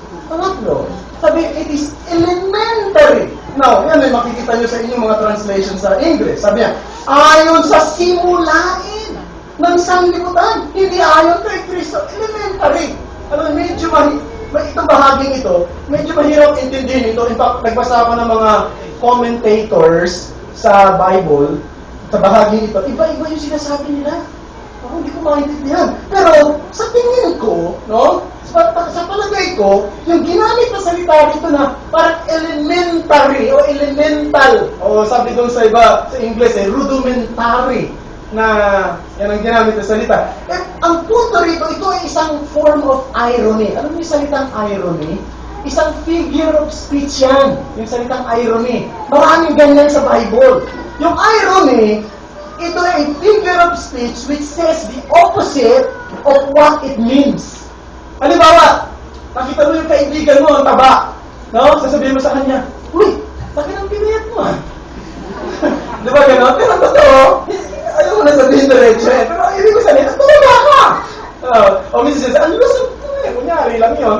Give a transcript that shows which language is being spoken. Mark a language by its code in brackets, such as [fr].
[tl] Pangatlo, sabi, [en] it is elementary. [tl] Now, yan ay makikita nyo sa inyong mga translation sa English. Sabi niya, ayon sa simulain ng sanlibutan, hindi ayon kay Kristo. Elementary. Ano, medyo itong bahaging ito, medyo mahirap intindihin ito. In fact, nagbasa ako ng mga commentators sa Bible, sa bahaging ito, iba-iba yung sinasabi nila. Ako, hindi ko maintindihan. Pero, sa tingin ko, no, sa palagay ko, yung ginamit na salita dito na parang elementary o elemental, o sabi doon sa iba, sa English, rudimentary na yan ang ginamit na salita. Eh, ang punto rito, ito ay isang form of irony. Alam mo yung salitang irony? Isang figure of speech yan, yung salitang irony. Maraming ganyan sa Bible. Yung irony, ito ay [en] figure of speech which says the opposite of what it means. [tl] Halimbawa, nakita mo yung kaibigan mo, ang taba. No? Sasabihin mo sa kanya, uy, bakit ang pinayat mo? Di ba gano'n? Pero totoo, ayaw mo na sabihin diretso eh. Pero ibig ko sabihin, tumaba ka! O minsan siya, ang lusog ko eh. Kunyari lang yun.